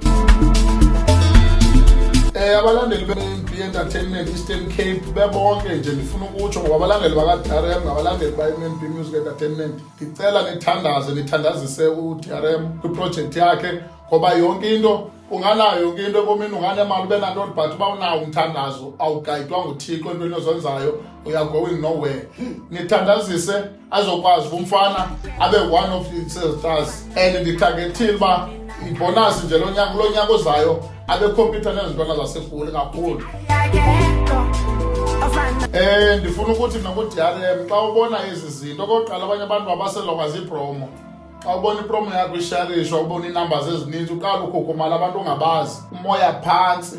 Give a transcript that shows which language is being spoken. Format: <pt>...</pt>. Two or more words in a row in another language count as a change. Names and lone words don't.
<xh>Abalandeli be-MNB Entertainment Eastern Cape bebonke nje ndifuna ukutsho ngoba abalandeli baka-DRM ngabalandeli ba-MNB Music Entertainment, ndicela nithandaze, nithandazise uDRM kwiprojekthi yakhe ngoba yonke into unganayo, yonke into ebomini unganemali ube nantoni but uba unawo umthandazo awugayidwa nguThixo entweni ozenzayo,</xh> <en>we are going nowhere.</en> <xh>Nithandazise azokwazi umfana abe</xh> <en>one of the stars</en> <xh>and nditargethile uba ibonus nje lo nyaka ozayo abe computer nezintwana zaseGoli kakhulu. Ndifuna ukuthi naku-DRM xa ubona ezi zinto, okokuqala abanye abantu abaselonga ziipromo. Xa ubona ipromo yakho isharishwa, ubona iinumbers ezininzi, uqala ukhukhumala abantu ongabazi, umoya phantsi.</xh>